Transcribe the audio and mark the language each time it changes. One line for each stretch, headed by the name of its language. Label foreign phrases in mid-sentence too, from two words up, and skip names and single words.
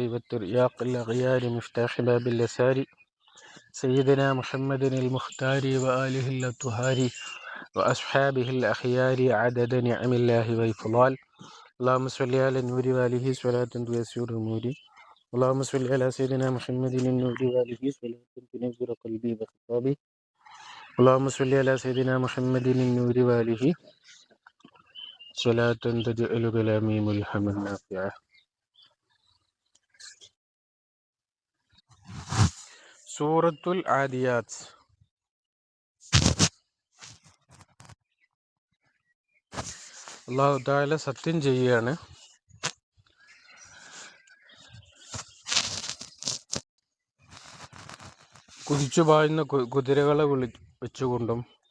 Arabic: والترياق الأغيار مفتاح باب اليسار سيدنا محمد المختار وآله الأطهار وأصحابه الأخيار عدد نعم الله وإفضال اللهم صل على النور وآله صلاة تيسر أموري اللهم صل على سيدنا محمد النور وآله صلاة تنور قلبي وخطابي اللهم صل على سيدنا محمد النور وآله صلاة تجعل كلامي ملهما نافعا.
Malayalam: സൂറത്തുൽ ആദിയാത്ത്. അല്ലാഹു തആല സത്യം ചെയ്യുകയാണ്, കുതിച്ചു പായുന്ന കുതിരകളെ വെച്ചുകൊണ്ടും